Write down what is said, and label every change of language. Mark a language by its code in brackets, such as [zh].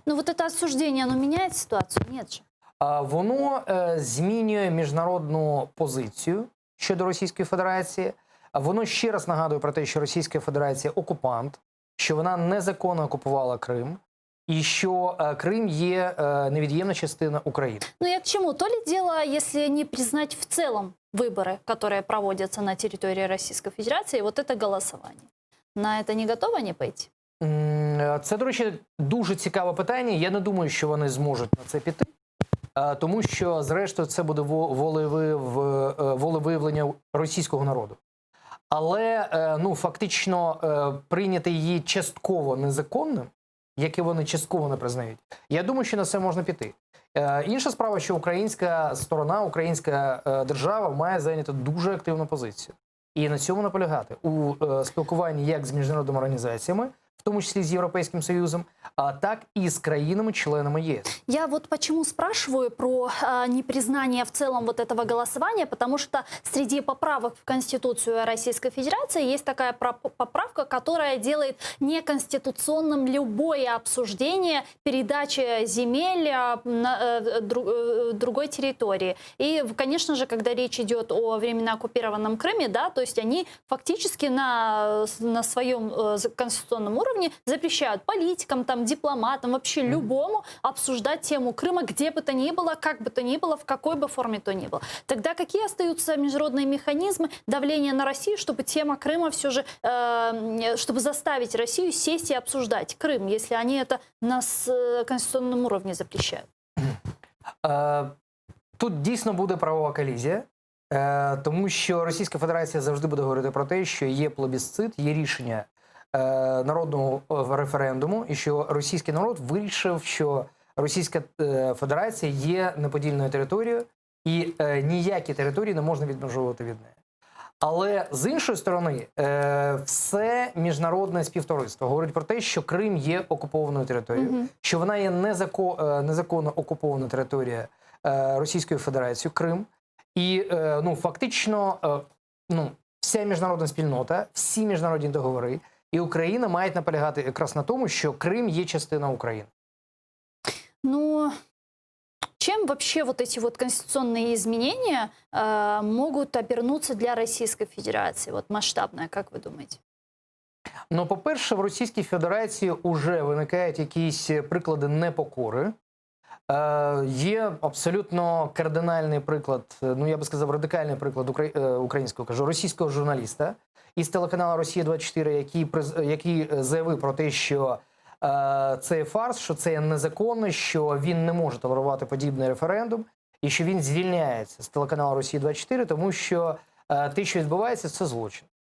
[ru] Это осуждение, оно меняет ситуацию? Нет же. [uk] Воно змінює міжнародну позицію щодо Російської Федерації. Воно ще раз нагадує про те, що Російська Федерація – окупант, що вона незаконно окупувала Крим, [ru] и что Крым [uk] є невід'ємна частина України. [ru] Я к чему? То ли дело, если не признать в целом выборы, которые проводятся на территории Российской Федерации, это голосование. На это не готовы не пойти? [uk] Це, до речі, дуже цікаве питання. Я не думаю, що вони зможуть на це піти. Тому що, зрештою, це буде волевиявлення російського народу. Але, фактично, прийняти її частково незаконним яке вони частково не признають, я думаю, що на це можна піти. Інша справа, що українська сторона, українська держава має зайняти дуже активну позицію. І на цьому наполягати у спілкуванні як з міжнародними організаціями, в тому числі з Європейським Союзом, а так [ru] и с краинами-членами ЕС. Я вот почему спрашиваю про непризнание в целом вот этого голосования, потому что среди поправок в Конституцию Российской Федерации есть такая поправка, которая делает неконституционным любое обсуждение передачи земель на другой территории. И, конечно же, когда речь идет о временно оккупированном Крыме, да, то есть они фактически на своем конституционном уровне запрещают политикам, там, дипломатам, вообще любому обсуждать тему Крыма, где бы то ни было, как бы то ни было, в какой бы форме то ни было. Тогда какие остаются международные механизмы давления на Россию, чтобы тема Крыма все же, чтобы заставить Россию сесть и обсуждать Крым, если они это на конституционном уровне запрещают? Тут дійсно буде правова колізія, тому що Російська Федерація завжди буде говорити про те, що є плебісцит, є рішення народного референдуму, і що російський народ вирішив, що Російська Федерація є неподільною територією, і ніякі території не можна відмежовувати від неї. Але з іншої сторони, все міжнародне співтовариство говорить про те, що Крим є окупованою територією, що вона є незаконно окупована територія Російської Федерації, Крим. І фактично вся міжнародна спільнота, всі міжнародні договори і Україна мають наполягати якраз на тому, що Крим є частина України. Ну, чем вообще вот эти вот конституционные изменения могут обернуться для Российской Федерации? Вот масштабно, как вы думаете? [uk] Ну, по-перше, в Російській Федерації вже виникають якісь приклади непокори. Є абсолютно кардинальний приклад, ну я би сказав, радикальний приклад українського, кажу, російського журналіста із телеканалу «Росія-24», який заявив про те, що це фарс, що це незаконно, що він не може толерувати подібний референдум і що він звільняється з телеканалу «Росія-24», тому що те, що відбувається, це злочин.